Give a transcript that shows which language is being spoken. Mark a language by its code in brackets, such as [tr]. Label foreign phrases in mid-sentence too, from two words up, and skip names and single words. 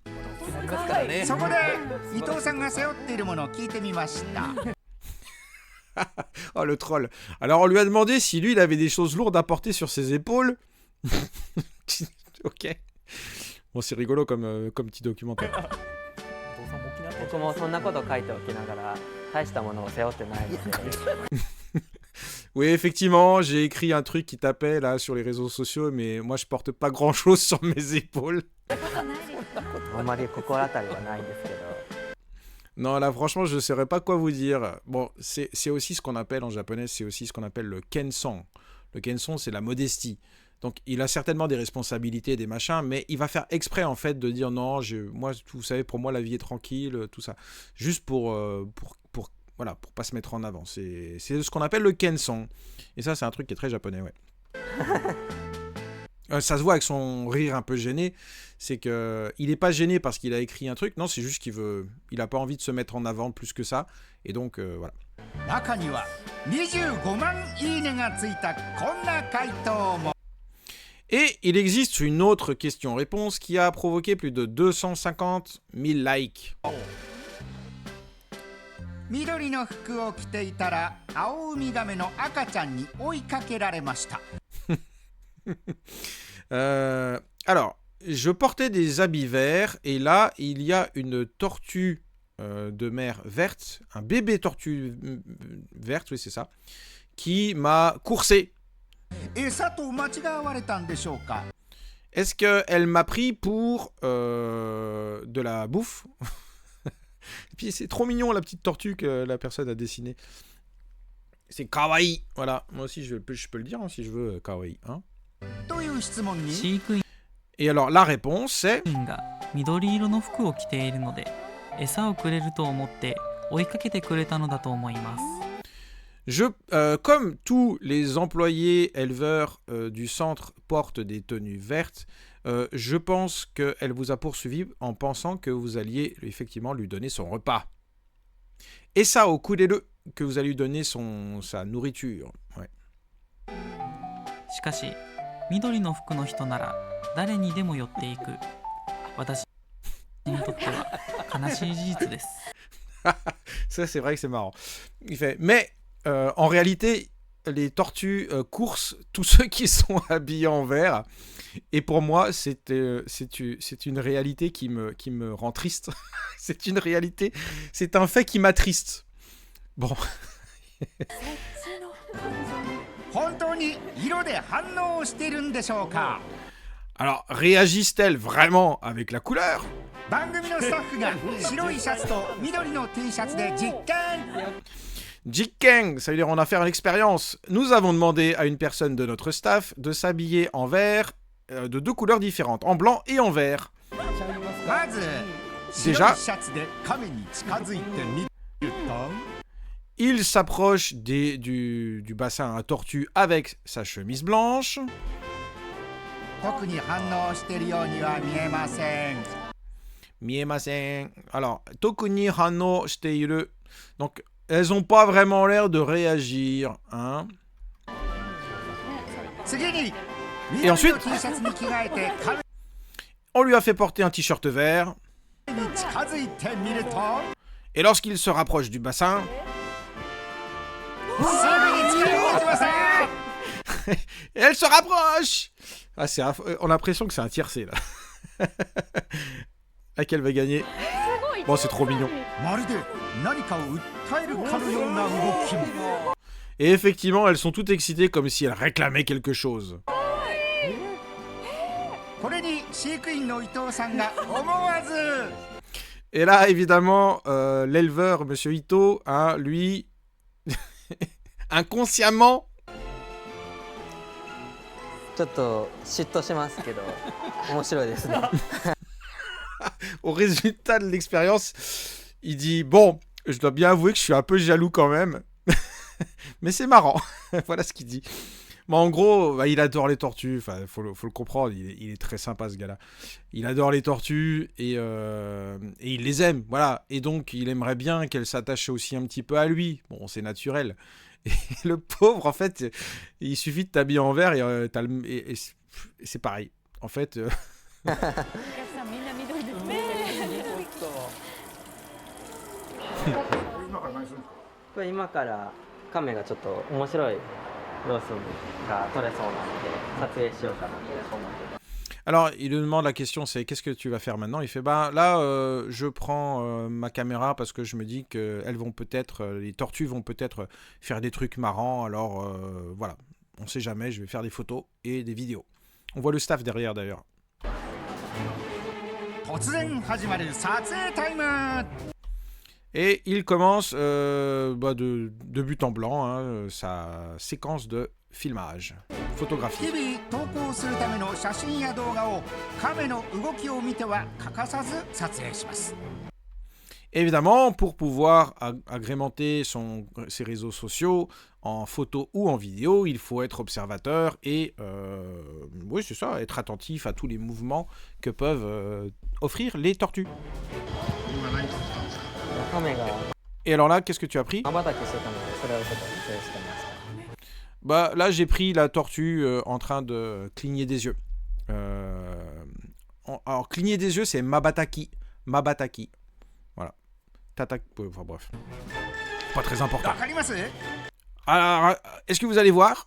[fr] Oh le troll. Alors on lui a demandé si lui il avait des choses lourdes à porter sur ses épaules. Ok. Bon, c'est rigolo comme petit documentaire. [ja] 僕もそんなこと書いておきながら大したものを背負ってないので [fr] Oui, effectivement, j'ai écrit un truc qui tapait là sur les réseaux sociaux, mais moi je porte pas grand chose sur mes épaules. [ja] あんまり心当たりはないんですけど [fr] Non, là franchement, je ne saurais pas quoi vous dire. Bon, c'est aussi ce qu'on appelle en japonais, c'est aussi ce qu'on appelle le kenson. Le kenson, c'est la modestie. Donc il a certainement des responsabilités, des machins, mais il va faire exprès en fait de dire non, moi, vous savez, pour moi la vie est tranquille, tout ça. Juste voilà, pour pas se mettre en avant. C'est ce qu'on appelle le kenson. Et ça, c'est un truc qui est très japonais, ouais. Ça se voit avec son rire un peu gêné, c'est que il est pas gêné parce qu'il a écrit un truc, non, c'est juste il a pas envie de se mettre en avant plus que ça, et donc voilà. [ja] 中には25万いいねがついたこんな回答も [fr] Et il existe une autre question-réponse qui a provoqué plus de 250 000 likes. [ja] 緑の服を着ていたらアオウミガメの赤ちゃんに追いかけられました [fr] Alors, je portais des habits verts et là, il y a une tortue de mer verte, un bébé tortue verte, oui c'est ça, qui m'a coursé. [ja] 餌と間違われたんでしょうか [fr] Est-ce qu'elle m'a pris pour de la bouffe? Et puis c'est trop mignon la petite tortue que la personne a dessinée. C'est kawaii. Voilà, moi aussi je peux le dire hein, si je veux kawaii. Hein. [ja] という質問に飼育員 [fr] Et alors la réponse c'est [ja] が緑色の服を着ているので餌をくれると思って追いかけてくれたのだと思います [fr] comme tous les employés éleveurs du centre portent des tenues vertes, je pense qu'elle vous a poursuivi en pensant que vous alliez effectivement lui donner son repas. Et ça, au coup des deux, que vous allez lui donner sa nourriture. Ouais. [ja] しかし緑の服の人なら誰にでも寄っていく私にとっては悲しい事実です [fr] Ça, c'est vrai que c'est marrant. Il fait, mais en réalité, les tortues coursent tous ceux qui sont habillés en vert. Et pour moi, c'est une réalité qui me rend triste. C'est une réalité, c'est un fait qui m'attriste. Bon. [ja] 本当に色で反応してるんでしょうか [fr] Alors, réagissent-elles vraiment avec la couleur? [ja] 番組のスタッフが白いシャツと緑の T シャツで実験 [fr] Jikkeng, ça veut dire on a fait l'expérience. Nous avons demandé à une personne de notre staff de s'habiller en vert de deux couleurs différentes, en blanc et en vert. [ja] まず [fr] Déjà [ja] 白いシャツで亀に近づいてみると Il s'approche du bassin à tortue avec sa chemise blanche. 特に反応しているようには見えません Miemasen. [fr] Alors, [ja] 特に反応している. [fr] Donc, elles n'ont pas vraiment l'air de réagir. Hein. [ja] 次に [fr] Et [ja] 緑 [fr] ensuite [ja] の T シャツに着替えて亀 [fr] On lui a fait porter un t-shirt vert. [ja] に近づいてみると [fr] Et lorsqu'il se rapproche du bassin, [ja] すぐに近寄ってきません [fr] et elle se rapproche. Ah, on a l'impression que c'est un tiercé là. Laquelle va gagner? Bon, c'est trop mignon. [ja] まるで何かを訴えるかのような動きも [fr] Et effectivement, elles sont toutes excitées comme si elles réclamaient quelque chose. [ja] これに飼育員の伊藤さんが思わず [fr] Et là, évidemment, l'éleveur, Monsieur Ito, hein, lui, inconsciemment, [ja] ちょっと嫉妬しますけど面白いですね [fr] au résultat de l'expérience, il dit « Bon, je dois bien avouer que je suis un peu jaloux quand même, mais c'est marrant. » Voilà ce qu'il dit. Mais en gros, bah, il adore les tortues, enfin, faut le comprendre, il est très sympa ce gars-là. Il adore les tortues et il les aime, voilà. Et donc, il aimerait bien qu'elles s'attachent aussi un petit peu à lui. Bon, c'est naturel. Et le pauvre, en fait, il suffit de t'habiller en vert et c'est pareil. En fait... [ja] お客さんみんな緑ですね。これ今から亀がちょっと面白い様子が撮れそうなので撮影しようかなと思って。 [fr] Alors, il lui demande la question, c'est qu'est-ce que tu vas faire maintenant? Il fait, bah là, je prends ma caméra parce que je me dis que elles vont peut-être, les tortues vont peut-être faire des trucs marrants. Alors voilà, on sait jamais, je vais faire des photos et des vidéos. On voit le staff derrière d'ailleurs. [ja] 突然始まる撮影タイム。 [fr] Et il commence de but en blanc sa séquence de filmage, photographie. [ja] 日々投稿するための写真や動画を亀の動きを見ては欠かさず撮影します。 [fr] Évidemment, pour pouvoir agrémenter ses réseaux sociaux en photo ou en vidéo, il faut être observateur et, oui c'est ça, être attentif à tous les mouvements que peuvent offrir les tortues. [ja] カメが [fr] Et alors là, qu'est-ce que tu as pris? [ja] 瞬きしてたのでそれをちょっと撮影してました。 [fr] Bah là, j'ai pris la tortue en train de cligner des yeux. Alors, cligner des yeux, c'est mabataki. Mabataki. Voilà. Tatak. Enfin bref. Pas très important. [ja] わかります？ [fr] Alors, est-ce que vous allez voir?